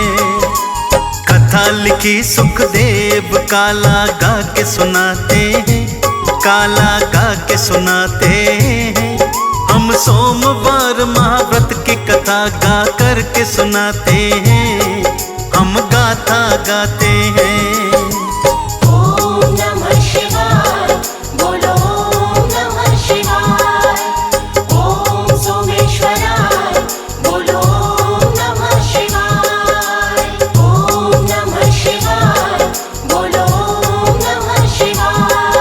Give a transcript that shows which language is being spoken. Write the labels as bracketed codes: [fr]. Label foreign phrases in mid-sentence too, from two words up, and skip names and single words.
[hi] कथा लिखी सुखदेव काला गा के सुनाते हैं, काला गा के सुनाते हैं। हम सोमवार महाव्रत की कथा गा कर के सुनाते हैं, हम गाथा गाते हैं। [sa] ओम नमः शिवाय, बोलो ओम नमः शिवाय। ओम सोमेश्वराय, बोलो ओम नमः शिवाय। ओम नमः शिवाय, बोलो ओम नमः शिवाय।